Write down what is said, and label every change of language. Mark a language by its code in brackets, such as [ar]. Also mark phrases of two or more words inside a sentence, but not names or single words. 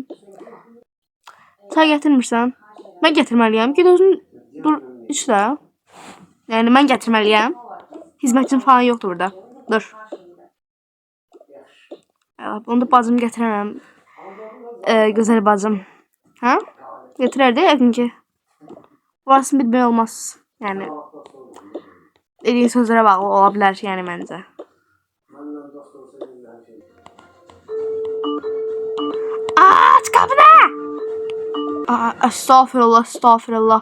[tr] Çay getirmirsən? Ben getirmeliyim. Git özün dur iç de. Yani ben getirmeliyim. Hizmetçim falan yoktu burada. Dur. Onu da bacım getiremem. Güzel bacım. Ha? [az] Getirərdi yəqin ki. Burasını bilmək olmaz. Yəni dediyin sözlərə bağlı ola bilər yəni məncə. Aç qapını! Estağfurullah, estağfurullah.